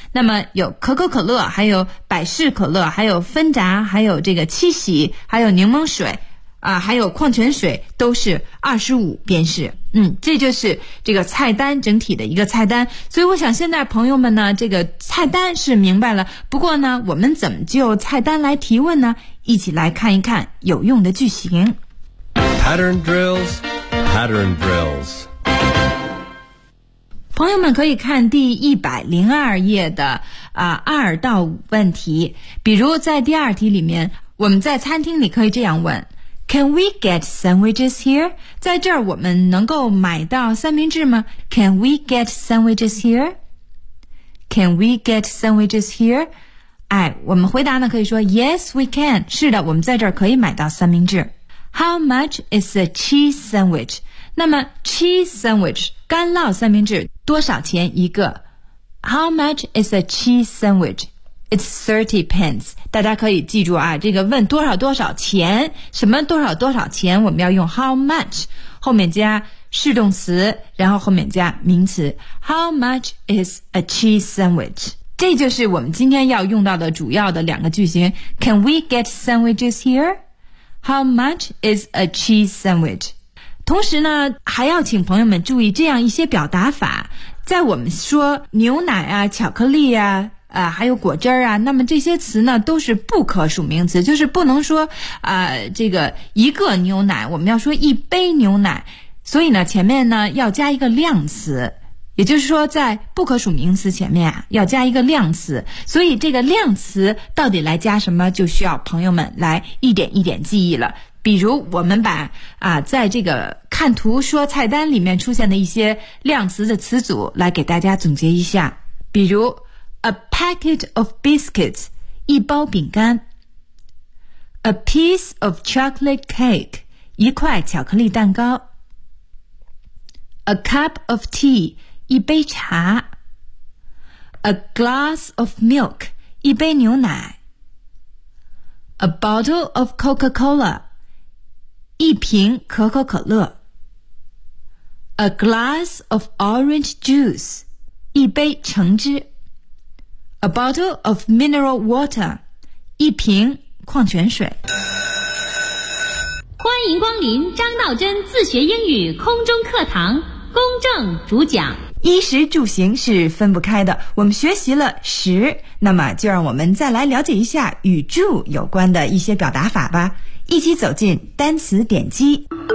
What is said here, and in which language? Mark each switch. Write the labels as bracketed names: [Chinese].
[Chinese] 那么有可口可乐，还有百事可乐，还有芬达，还有这个七喜，还有柠檬水还有矿泉水，都是25便士。这就是这个菜单整体的一个菜单。所以我想现在朋友们呢，这个菜单是明白了，不过呢我们怎么就菜单来提问呢？一起来看一看有用的句型。 [English] Pattern drills, pattern drills. [Chinese] 朋友们可以看第102页的2到5问题。比如在第二题里面，我们在餐厅里可以这样问， [English] Can we get sandwiches here? [Chinese] 在这儿我们能够买到三明治吗？ [English] Can we get sandwiches here? Can we get sandwiches here? [Chinese] 哎，我们回答呢可以说 [English] Yes, we can. [Chinese] 是的，我们在这儿可以买到三明治。 [English] How much is a cheese sandwich? [Chinese] 那么 cheese sandwich干酪三明治多少钱一个？ [English] How much is a cheese sandwich? It's 30 pence. [Chinese] 大家可以记住啊，这个问多少多少钱，什么多少多少钱，我们要用 how much, 后面加是动词，然后后面加名词 [English] How much is a cheese sandwich? [Chinese] 这就是我们今天要用到的主要的两个句型 [English] Can we get sandwiches here? How much is a cheese sandwich? [Chinese] 同时呢，还要请朋友们注意这样一些表达法，在我们说牛奶啊、巧克力啊还有果汁啊，那么这些词呢都是不可数名词，就是不能说这个一个牛奶，我们要说一杯牛奶，所以呢前面呢要加一个量词，也就是说在不可数名词前面啊要加一个量词，所以这个量词到底来加什么就需要朋友们来一点一点记忆了。比如我们把在这个看图说菜单里面出现的一些量词的词组来给大家总结一下，比如 [English] A packet of biscuits, [Chinese] 一包饼干。 [English] A piece of chocolate cake, [Chinese] 一块巧克力蛋糕。 [English] A cup of tea, [Chinese] 一杯茶。 [English] A glass of milk, [Chinese] 一杯牛奶。 [English] A bottle of Coca-Cola, [Chinese] 一瓶可口可乐。 [English] A glass of orange juice, [Chinese] 一杯橙汁。 [English] A bottle of mineral water, [Chinese] 一瓶矿泉水。欢迎光临张道真自学英语空中课堂，公正主讲。衣食住行是分不开的，我们学习了食，那么就让我们再来了解一下与住有关的一些表达法吧，一起走进单词典籍。